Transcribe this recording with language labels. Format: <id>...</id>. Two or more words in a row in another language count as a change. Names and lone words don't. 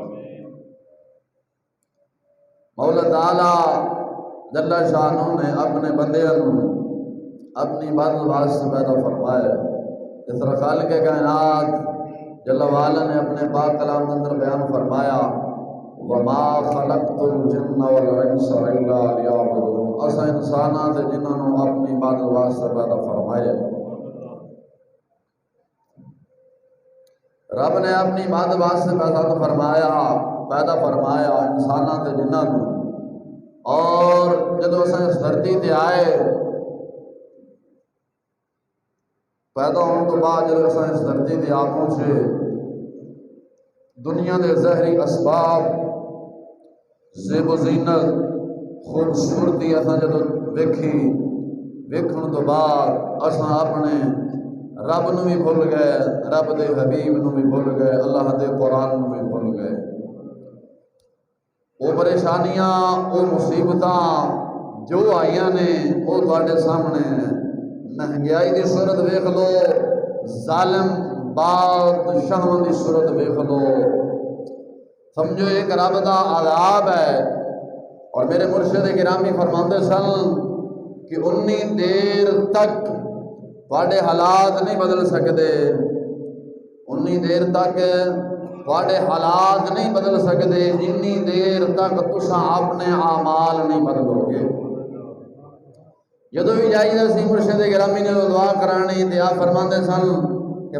<pa>مولا تعالی</pa> <ar>جل شانہ</ar> <pa>نے اپنے بندیاں اپنی بات سے پیدا فرمایا اس طرح خالق کائنات</pa> <ar>جل وعلا</ar> <pa>نے اپنے پاک کلام اندر بیان فرمایا</pa> <ar>وما خلقت الجن والانس الا ليعبدون</ar> <pa>اسا انساناں تے جنہاں نوں اپنی بات واسطے پیدا فرمایا رب نے اپنی بات واسطے پیدا فرمایا انساناں تے جنہاں نوں اور جدو اسا اس دھرتی تے آئے پیدا ہونے تو بعد جب اسا اس دھرتی تے آ پہنچے دنیا دے ظاہری اسباب زیب و زینت خوبصورتی اسا جدو ویکھن تو بعد اسا اپنے رب نو بھی بھول گئے رب دے حبیب نو بھی بھول گئے اللہ دے قرآن نو بھی بھول گئے وہ پریشانیاں وہ مصیبتاں جو آئیاں نے وہ تواڈے سامنے مہنگائی دی صورت ویکھ لو ظالم بادشاہاں دی صورت ویکھ لو سمجھو ایک رب دا عذاب ہے اور میرے مرشد گرامی فرماندے سن کہ انی دیر تک تواڈے حالات نہیں بدل سکتے انی دیر تک تواڈے حالات نہیں بدل سکتے جنی دیر تک تساں اپنے اعمال نہیں بدلو گے جدو بھی جائیے سی مرشد گرامی نے دعا کرانی تے آپ فرماندے سن کہ</pa>